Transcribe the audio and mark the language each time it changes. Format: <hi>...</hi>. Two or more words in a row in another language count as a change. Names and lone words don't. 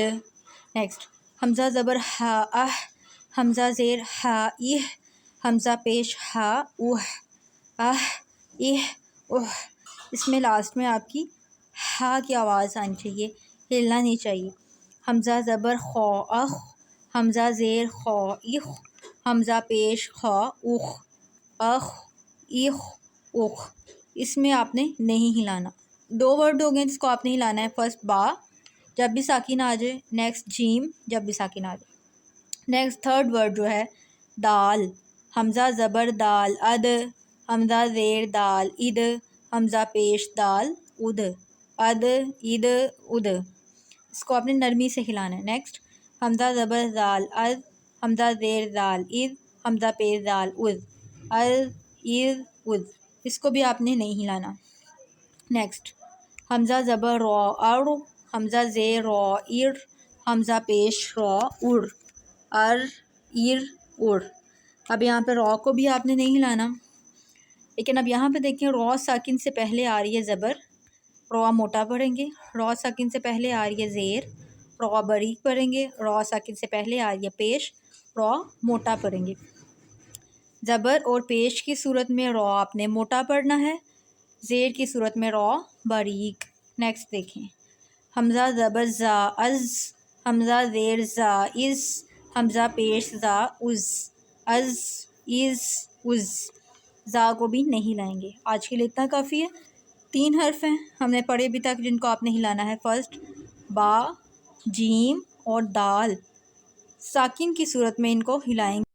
<ur>نیکسٹ حمزہ زبر ہا اہ، حمزہ زیر ہا اہ، حمزہ پیش ہا اوہ، اہ اہ اوہ، اس میں لاسٹ میں آپ کی ہا کی آواز آنی چاہیے، ہلنا نہیں چاہیے۔ حمزہ زبر خو اخ، حمزہ زیر خو اخ، حمزہ پیش خو اخ، اخ اخ اخ، اس میں آپ نے نہیں ہلانا۔ دو ورڈ ہو گئے جس کو آپ نے ہلانا ہے، فرسٹ با جب بھی ساکن آ جائے، نیکسٹ جیم جب بھی ساکن آ جائے۔</ur> <en>next third word</en> <ur>جو ہے دال، حمزہ زبر دال اد، حمزہ زیر دال اد، حمزہ پیش دال اد، اد اد اد، اس کو آپ نے نرمی سے ہلانا ہے۔ نیکسٹ حمزہ زبر زال از، حمزہ زیر زال از، حمزہ پیش زال از، از از از، اس کو بھی آپ نے نہیں ہلانا۔ نیکسٹ حمزہ زبر رو ار، حمزہ زیر رو ار، حمزہ پیش رو ار، ار ار ار۔ اب یہاں پہ رو کو بھی آپ نے نہیں ہلانا، لیکن اب یہاں پہ دیکھیں رو ساکن سے پہلے آ رہی ہے زبر، رو موٹا پڑھیں گے۔ رو ساکن سے پہلے آ رہی ہے زیر، رو باریک پڑھیں گے۔ رو ساکن سے پہلے آ رہی ہے پیش، رو موٹا پڑھیں گے۔ زبر اور پیش کی صورت میں رو آپ نے موٹا پڑھنا ہے، زیر کی صورت میں رو باریک۔ نیکسٹ دیکھیں حمزہ زبر زا از، حمزہ زیر زا از، حمزہ پیش زا از، از از از، زا کو بھی نہیں ہلائیں گے۔ آج کے لیے اتنا کافی ہے۔ 3 حرف ہیں ہم نے پڑھے ابھی تک جن کو آپ نے ہلانا ہے، فرسٹ با، جیم اور دال، ساکن کی صورت میں ان کو ہلائیں گے۔</ur>